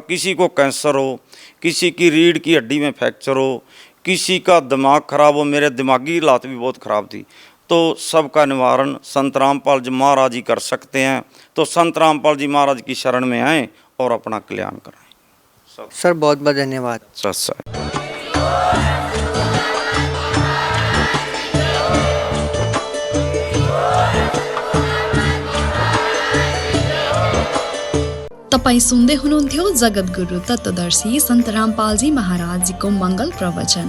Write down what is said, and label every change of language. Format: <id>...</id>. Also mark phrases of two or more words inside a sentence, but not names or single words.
<hi>किसी को कैंसर हो, किसी की रीढ़ की हड्डी में फ्रैक्चर हो, किसी का दिमाग खराब हो, मेरे दिमागी हालात भी बहुत ख़राब थी, तो सबका निवारण संत रामपाल जी महाराज ही कर सकते हैं। तो संत रामपाल जी महाराज की शरण में आएँ और अपना कल्याण कराएं। सर बहुत बहुत धन्यवाद। सर</hi> <ne>तपाई सुन्दै हुनुहुन्थ्यो जगतगुरु तत्वदर्शी सन्त रामपालजी महाराजजीको मङ्गल प्रवचन।</ne>